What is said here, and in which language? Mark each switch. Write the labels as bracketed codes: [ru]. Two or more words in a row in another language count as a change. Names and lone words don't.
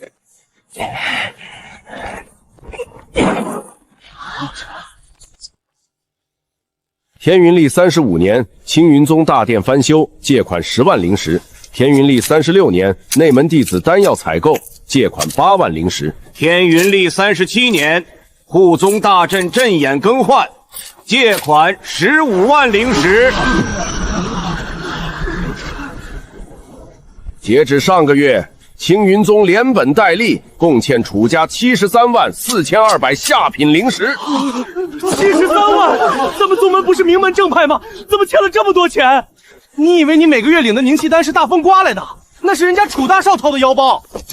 [zh] 天雲曆35年，青雲宗大殿翻修，借款10萬靈石。天雲曆36年，內門弟子丹藥採購，借款8萬靈石。天雲曆37年，護宗大陣陣眼更換，借款 15萬靈石。截至上个月，青云宗连本带利共欠楚家734200下品灵石。 73万？咱们宗门不是名门正派吗？怎么欠了这么多钱？你以为你每个月领的凝气丹是大风刮来的？那是人家楚大少掏的腰包。